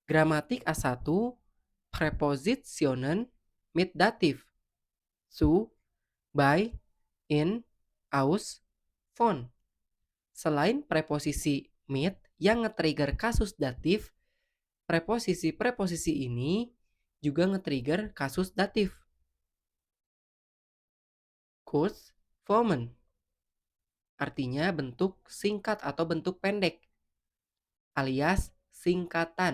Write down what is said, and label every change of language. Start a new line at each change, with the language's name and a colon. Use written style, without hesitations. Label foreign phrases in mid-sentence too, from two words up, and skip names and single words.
German: Gramatik A1, Präpositionen mit Dativ. Zu, bei, in, aus, von.
Indonesian: Selain preposisi mit yang nge-trigger kasus datif, preposisi-preposisi ini juga nge-trigger kasus datif. Kurzformen artinya bentuk singkat atau bentuk pendek, alias singkatan.